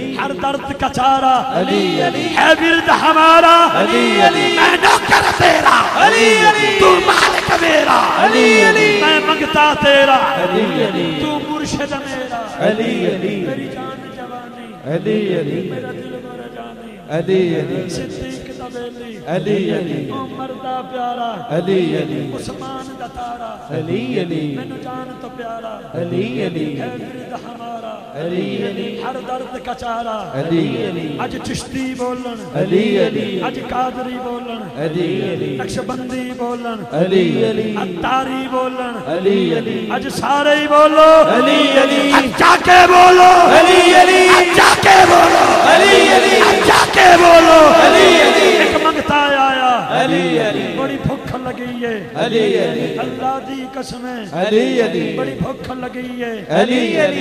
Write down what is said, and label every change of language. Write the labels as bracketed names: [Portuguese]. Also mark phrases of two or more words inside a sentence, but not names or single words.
[Urdu] ہر درد کا چارہ علی علی ہے ورد ہمارا علی علی. میں نوکر تیرا علی علی، تو مالک میرا علی علی. میں منگتا تیرا علی علی، تو مرشد میرا علی علی. میری جان جوانی علی علی، میرا دل بر جانی علی علی. [Punjabi] صدیق دا بیلی علی علی، عمر دا پیارا علی علی. عثمان دا تارا علی علی، مینو جان تو پیارا علی علی. [Urdu] ہے ورد ہمارا علی علی، ہر درد کا چارہ علی علی. [Punjabi] اج چشتی بولن علی علی، اج قادری بولن علی علی، نقشبندی بولن علی علی، عطاری بولن علی علی. اج سارے ہی بولو علی علی، اچا کے بولو علی علی، اچا کے بولو علی علی، اچا کے بولو علی علی. [Urdu] ایک منگتا آیا علی علی، بڑی بھوک لگی ہے علی علی. [Punjabi] اللہ دی قسم [Urdu] علی علی، بڑی بھوک لگی ہے علی علی.